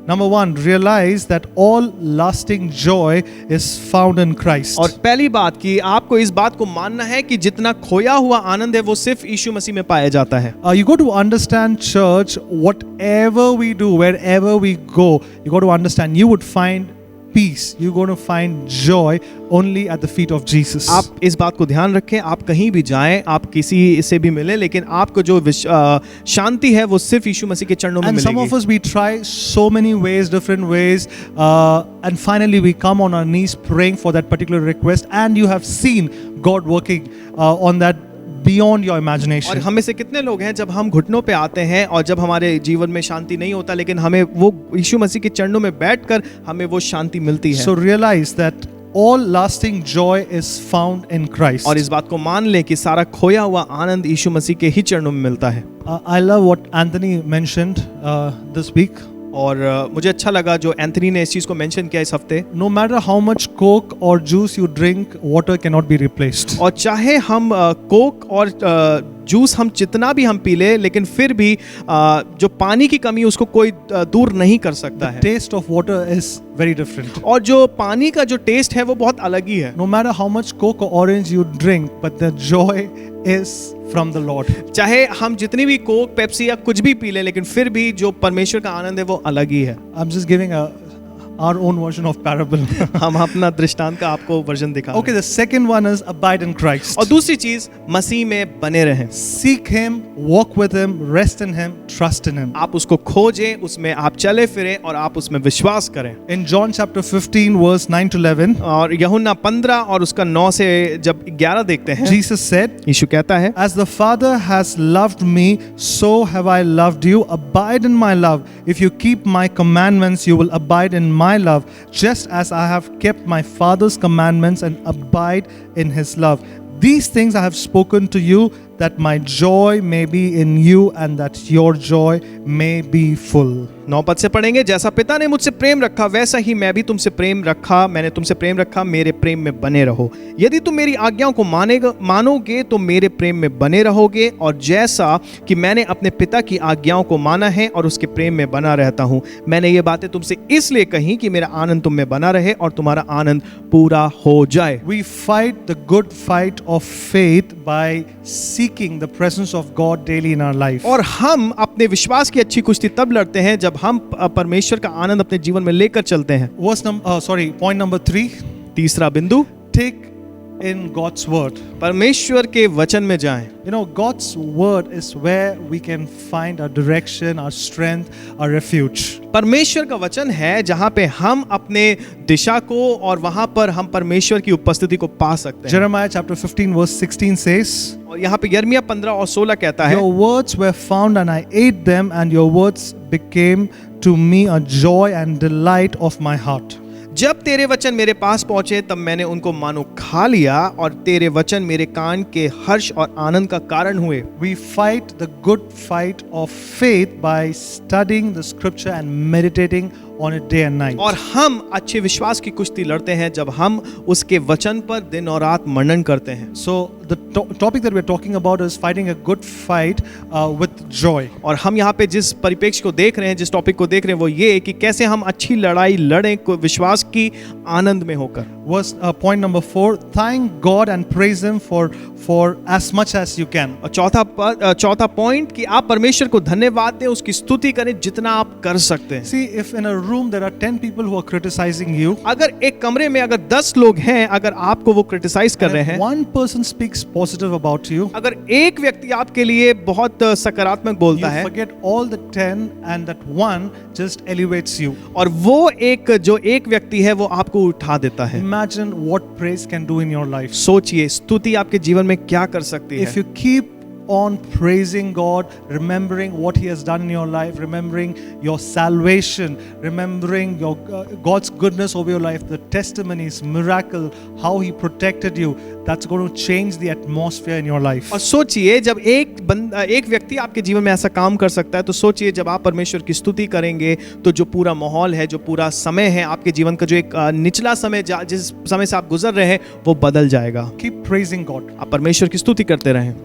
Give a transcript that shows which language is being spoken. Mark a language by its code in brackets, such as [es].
[en] Number 1, realize that all lasting joy is found in Christ. [hi] और पहली बात कि आपको इस बात को मानना है कि जितना खोया हुआ आनंद है वो सिर्फ यीशु मसीह में पाया जाता है। [en] You got to understand, church, whatever we do, wherever we go, you got to understand, you would find peace. You're going to find joy only at the feet of Jesus. [hi] आप इस बात को ध्यान रखें, आप कहीं भी जाएं, आप किसी से भी मिलें, लेकिन आपको जो शांति है वो सिर्फ यीशु मसीह के चरणों में [en] And some of [hi] मिलेगी। [en] us, we try so many ways, different ways, and finally we come on our knees praying for that particular request, and you have seen God working on that beyond your [hi] और [en] imagination. [hi] हम में से कितने लोग हैं जब हम घुटनों पे आते हैं और जब हमारे जीवन में शांति नहीं होता, लेकिन हमें वो यीशु मसीह के चरणों में बैठकर हमें वो शांति मिलती है। [en] So realize that all lasting joy is found in Christ. [hi] और इस बात को मान लें कि सारा खोया हुआ आनंद यीशु मसीह के ही चरणों में मिलता है। [en] I love what Anthony mentioned this week. [hi] और मुझे अच्छा लगा जो एंथनी ने इस चीज को मेंशन किया इस हफ्ते। [en] No matter how much Coke or juice you drink, water cannot be replaced. [hi] और चाहे हम कोक और जूस हम जितना भी हम पी ले, लेकिन फिर भी जो पानी की कमी उसको कोई दूर नहीं कर सकता [en] The [hi] है। [en] taste of water is very different. [hi] और जो पानी का जो टेस्ट है वो बहुत अलग ही है। [en] No matter how much Coke or orange you drink, but the joy is from the Lord. [hi] चाहे हम जितनी भी कोक, पेप्सी या कुछ भी पी ले, लेकिन फिर भी जो परमेश्वर का आनंद है वो अलग ही है। [en] I'm just giving our own version of parable. [hi] हम अपना दृष्टांत का आपको वर्जन दिखा [en] Okay, [hi] रहे हैं। [en] the second one is abide in Christ. [hi] और दूसरी चीज, मसीह में बने रहें। [en] Seek Him, walk with Him, rest in Him, trust in Him. [hi] आप उसको खोजें, उसमें आप चले फिरें और आप उसमें विश्वास करें। [en] In John chapter 15 verse 9 to 11, [hi] और यूहन्ना 15 और उसका 9 से जब 11 देखते हैं, [en] Jesus said, [hi] यीशु कहता है, [en] As the Father has loved me, so have I loved you. Abide in my love. If you keep my commandments, you will abide in my love, just as I have kept my Father's commandments and abide in his love. These things I have spoken to you, that my joy may be in you and that your joy may be full. [hi] 9 पद से पढ़ेंगे, जैसा पिता ने मुझसे प्रेम रखा वैसा ही मैं भी तुमसे प्रेम रखा, मैंने तुमसे प्रेम रखा, मेरे प्रेम में बने रहो। यदि तुम मेरी आज्ञाओं को मानोगे तो मेरे प्रेम में बने रहोगे, और जैसा कि मैंने अपने पिता की आज्ञाओं को माना है और उसके प्रेम में बना रहता हूँ। मैंने ये बातें तुमसे इसलिए कही कि मेरा आनंद तुम में बना रहे और तुम्हारा आनंद पूरा हो जाए। [en] We fight the good fight of faith by seeking the presence of God daily in our life. [hi] और हम अपने विश्वास की अच्छी कुश्ती तब लड़ते हैं जब हम परमेश्वर का आनंद अपने जीवन में लेकर चलते हैं। [en] Point number 3. [hi] तीसरा बिंदु, [en] Take in God's word. [hi] परमेश्वर के वचन में जाएं। [en] You know, God's word is where we can find our direction, our strength, our refuge. [hi] परमेश्वर का वचन है जहां पे हम अपने दिशा को और वहां पर हम परमेश्वर की उपस्थिति को पा सकते हैं। [en] Jeremiah chapter 15 verse 16 says, [hi] और यहाँ पे यिर्मयाह 15 और 16 कहता है, [en] Your words were found and I ate them, and your words became to me a joy and delight of my heart. [hi] जब तेरे वचन मेरे पास पहुंचे तब मैंने उनको मानो खा लिया, और तेरे वचन मेरे कान के हर्ष और आनंद का कारण हुए। [en] We fight the good fight of faith by studying the scripture and meditating on it day and night. [hi] और हम अच्छे विश्वास की कुश्ती लड़ते हैं जब हम उसके वचन पर दिन और रात मनन करते हैं। [en] So the topic that we're talking about is fighting a good fight with joy. [hi] और हम यहाँ पे जिस परिप्रेक्ष्य को देख रहे हैं, जिस टॉपिक को देख रहे हैं, वो ये कि कैसे हम अच्छी लड़ाई लड़ें विश्वास की आनंद में होकर। [en] Point number 4, thank God and praise him for as much as you can. [hi] और चौथा पॉइंट कि आप परमेश्वर को धन्यवाद दें, उसकी स्तुति करें जितना आप कर सकते हैं। [en] See, if in a room there are 10 people who are criticizing you, [hi] अगर एक कमरे में अगर 10 लोग हैं, अगर आपको वो क्रिटिसाइज कर रहे हैं, [en] one person speaks positive about you, [hi] अगर एक व्यक्ति आपके लिए बहुत सकारात्मक बोलता [en] you [hi] है, [en] forget all the 10 and that one just elevates you. [hi] और वो जो एक व्यक्ति है वो आपको उठा देता है। [en] Imagine what praise can do in your life. [hi] सोचिए स्तुति आपके जीवन में क्या कर सकती है। [en] If you keep on praising God, remembering what he has done in your life, remembering your salvation, remembering your God's goodness over your life, the testimonies, miracle, how he protected you, that's going to change the atmosphere in your life. [hi] और सोचिए जब एक व्यक्ति आपके जीवन में ऐसा काम कर सकता है, तो सोचिए जब आप परमेश्वर की स्तुति करेंगे तो जो पूरा माहौल है, जो पूरा समय है आपके जीवन का, जो एक निचला समय जिस समय से आप गुजर रहे हैं, वो बदल जाएगा। [en] Keep praising God. [hi] आप परमेश्वर की स्तुति करते रहें।